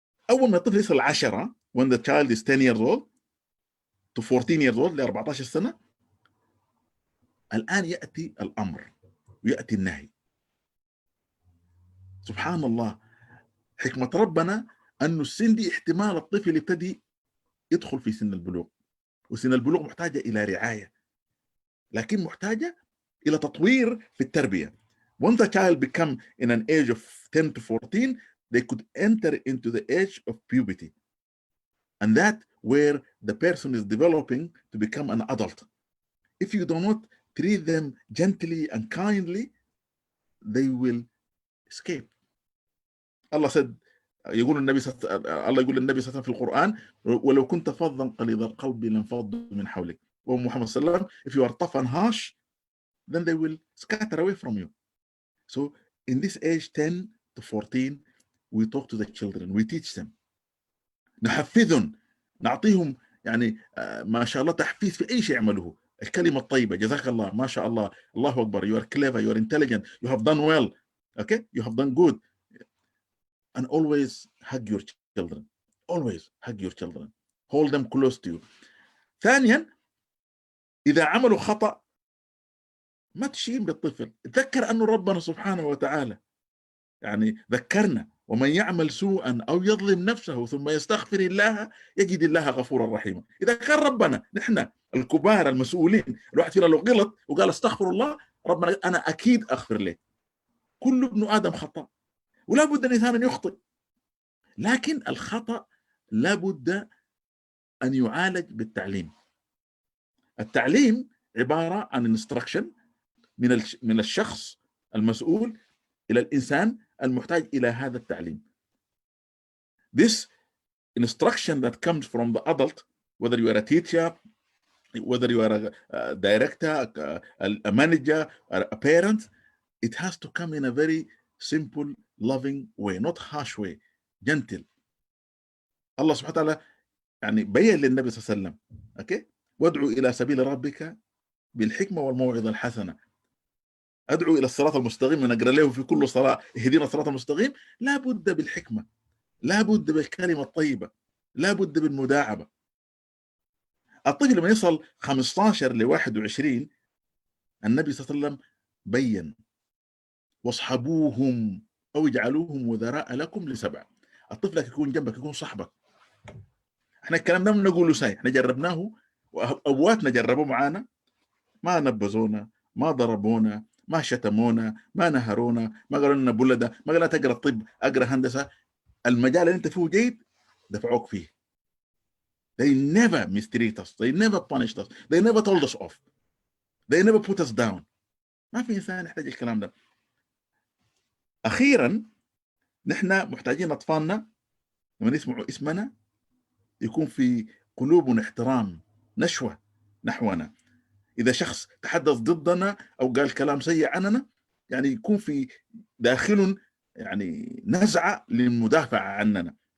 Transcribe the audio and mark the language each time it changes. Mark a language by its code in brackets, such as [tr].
[ar] أول ما الطفل يصل 10، [en] when the child is 10 years old [ar] to 14 years old، ل 14 سنة، الآن يأتي الأمر ويأتي النهي. سبحان الله، حكمة ربنا أنه السن دي احتمال الطفل يبتدي يدخل في سن البلوغ، وسن البلوغ محتاجة إلى رعاية، لكن محتاجة إلى تطوير في التربية. [en] When the child become in an age of 10 to 14, they could enter into the age of puberty. And that where the person is developing to become an adult. If you do not treat them gently and kindly, they will escape. Allah said, [ar] يقول النبي الله يقول للنبي صلى الله عليه وسلم في القرآن ولو كنت فظا قليظ القلب لانفضوا من حولك. ومحمد صلى الله عليه وسلم, [en] if you are tough and harsh, then they will scatter away from you. So in this age 10 to 14, we talk to the children, we teach them. [ar] نحفزهم، نعطيهم يعني ما شاء الله تحفيز في أي شيء يعملوه. الكلمة الطيبة، جزاك الله، ما شاء الله، الله أكبر، [en] you are clever, you are intelligent, you have done well, okay, you have done good. And always hug your children. Always hug your children. Hold them close to you. [ar] ثانيا، إذا عملوا خطأ ما تشين بالطفل. تذكر أن ربنا سبحانه وتعالى يعني ذكرنا ومن يعمل سوءا أو يظلم نفسه ثم يستغفر الله يجد الله غفورا رحيما. إذا كان ربنا نحن الكبار المسؤولين الواحد فينا لو غلط وقال استغفر الله، ربنا أنا أكيد أغفر له. كل ابن آدم خطأ ولا بد الإنسان أن يخطئ، لكن الخطأ لا بد أن يعالج بالتعليم. التعليم عبارة عن instruction من الشخص المسؤول إلى الإنسان المحتاج إلى هذا التعليم. [en] This instruction that comes from the adult, whether you are a teacher, whether you are a director, a manager, or a parent, it has to come in a very simple, loving way, not harsh way, gentle. [ar] الله سبحانه وتعالى يعني بين للنبي صلى الله عليه وسلم، اوكي، وادعو الى سبيل ربك بالحكمه والموعظه الحسنه. ادعو الى الصراط المستقيم، ونقرا له في كل صلاه اهدنا الصراط المستقيم. لا بد بالحكمه، لا بد بالكلمه الطيبه، لا بد بالمداعبه. الطفل لما يصل 15 ل 21 النبي صلى الله عليه وسلم بين واصحبوهم او اجعلوهم وزراء لكم لسبع. الطفل يكون جنبك، يكون صاحبك. احنا الكلام ده ما نقوله ساي، احنا جربناه وابواتنا جربوه معانا، ما نبذونا، ما ضربونا، ما شتمونا، ما نهرونا، ما قالوا لنا بلده، ما قالوا تقرا طب، اقرا هندسه. المجال اللي انت فيه جيد دفعوك فيه. [en] They never mistreat us, they never punished us, they never told us off, they never put us down. [ar] ما في انسان يحتاج الكلام ده. اخيرا نحن محتاجين اطفالنا لما يسمعوا اسمنا يكون في قلوبنا احترام، نشوة نحونا. إذا شخص تحدث ضدنا أو قال كلام سيء عننا، يعني يكون في داخل يعني نزعة للمدافعة عننا.